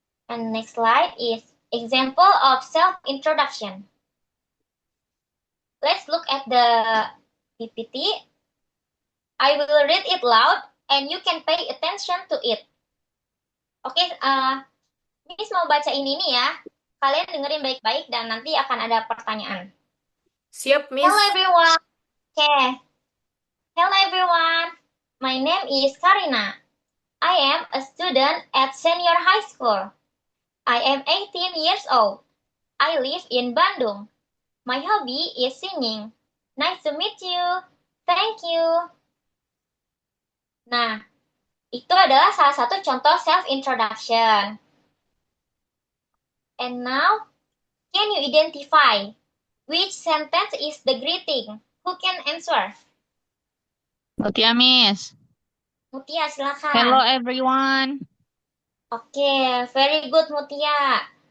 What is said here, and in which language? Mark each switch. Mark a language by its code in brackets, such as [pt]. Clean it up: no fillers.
[en] And next slide is example of self-introduction. Let's look at the PPT. I will read it loud and you can pay attention to it. [id] Oke, Miss mau baca ini nih ya. Kalian dengerin baik-baik dan nanti akan ada pertanyaan. Siap, Miss. [en] Hello everyone. Okay. Hello everyone. My name is Karina. I am a student at senior high school. I am 18 years old. I live in Bandung. My hobby is singing. Nice to meet you. Thank you. [id] Nah, itu adalah salah satu contoh self-introduction. [en] And now, can you identify which sentence is the greeting? Who can answer? Mutia, Miss. [id] Mutia, silakan. [en] Hello everyone. Okay, very good, Mutia.